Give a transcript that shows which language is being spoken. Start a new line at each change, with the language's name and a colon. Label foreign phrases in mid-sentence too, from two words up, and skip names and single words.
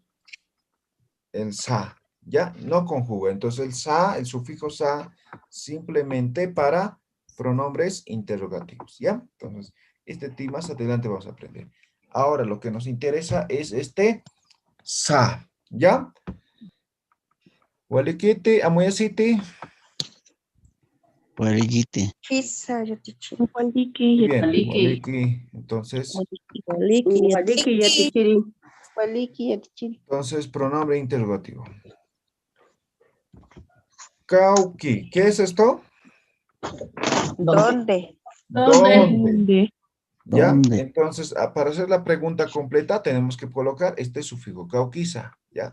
Spanish: el sa, ya no conjuga. Entonces, el sa, el sufijo sa, simplemente para pronombres interrogativos, ¿ya? Entonces, este ti más adelante vamos a aprender. Ahora, lo que nos interesa es este sa, ¿ya?
Aymara: Walikiti, amuyasiti. Waligite. Kisa yatichiri.
Spanish: Muy bien,
Aymara: Waliki.
Spanish: waliki. Entonces,
Aymara: Waliki yatichiri. Waliki yatichiri.
Spanish: pronombre interrogativo. Cauqui, ¿qué es esto? ¿Dónde? ¿Dónde? ¿Ya? ¿Dónde? Entonces, para hacer la pregunta completa, tenemos que colocar este sufijo cauquisa, ¿ya?